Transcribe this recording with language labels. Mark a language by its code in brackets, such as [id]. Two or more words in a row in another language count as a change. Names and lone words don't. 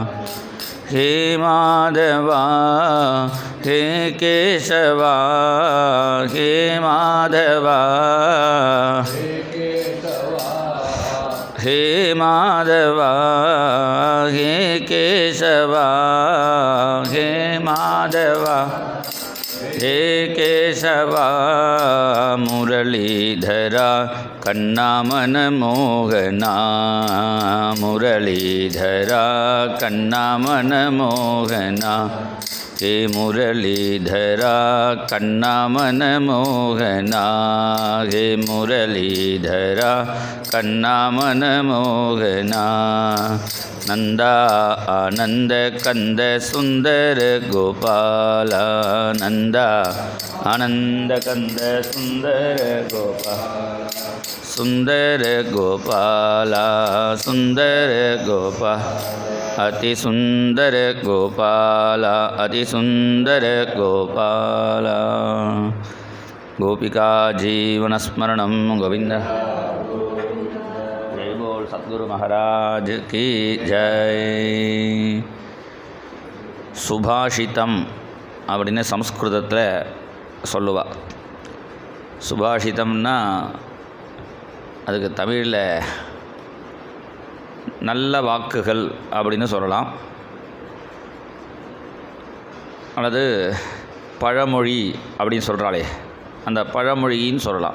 [sa] हे माधवा हे केशवा, हे माधवा हे माधवा, हे केशवा, हे माधवा हे केशवा। मुरलीधरा कन्ना मन मोहना, मुरलीधरा कन्ना मन मोहना, हे मुरलीधरा कन्ना मन मोहना, हे मुरलीधरा कन्ना मन मोहना। नंदा आनंद कंद सुंदर गोपाला, नंदा आनंद कंद सुंदर गोपाल। सुंदर गोपाला, सुंदर गोपाल, अति सुंदर गोपाला, अति सुंदर गोपाला। गोपिका जीवन स्मरणं गोविंद। [hi] जय बोल सद्गुरु महाराज की जय। [ta] சுபாஷிதம் அப்படின்னு சம்ஸ்கிருதத்தில் சொல்லுவா. சுபாஷிதம்னா அதுக்கு தமிழில் நல்ல வாக்குகள் அப்படின்னு சொல்லலாம், அல்லது பழமொழி அப்படின்னு சொல்கிறாளே அந்த பழமொழின்னு சொல்லலாம்.